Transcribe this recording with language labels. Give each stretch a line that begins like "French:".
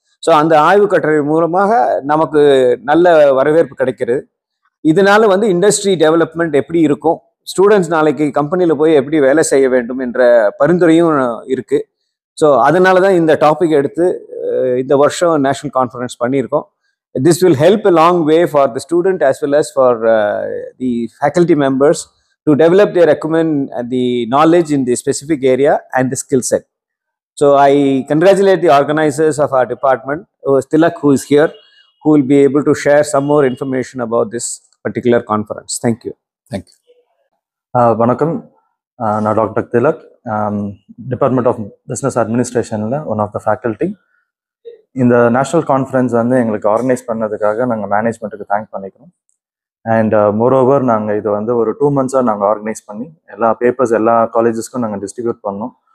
Tamil: So அந்த ஆய்வு கட்டுரை மூலமாக நமக்கு நல்ல வரவேற்பு கிடைக்கிறது. இதனால இண்டஸ்ட்ரி டெவலப்மெண்ட் எப்படி இருக்கும், ஸ்டூடெண்ட்ஸ் நாளைக்கு கம்பெனியில் போய் எப்படி வேலை செய்ய வேண்டும் என்ற பரிந்துரையும் இருக்கு. ஸோ அதனால தான் இந்த டாபிக் எடுத்து இந்த வருஷம் நேஷனல் கான்ஃபரன்ஸ் பண்ணியிருக்கோம்.
English: This will help a long way for the student as well as for the faculty members to develop their acumen and the knowledge in the specific area and the skill set. So I congratulate the organizers of our department, Tilak, who is here, who will be able to share some more information about this particular conference. Thank you. Thank you.
Tamil: Vanakkam, நான் doctor Tilak, department of business அட்மினிஸ்ட்ரேஷனில் one of the faculty. இந்த national conference எங்களுக்கு organise பண்ணதுக்காக நாங்கள் மேனேஜ்மெண்ட்டுக்கு thank பண்ணிக்கிறோம். And moreover நாங்கள் இது ஒரு 2 months-ஆக நாங்கள் ஆர்கனைஸ் பண்ணி எல்லா பேப்பர்ஸ் எல்லா காலேஜஸ்க்கும் நாங்கள் டிஸ்ட்ரிபியூட் பண்ணோம்.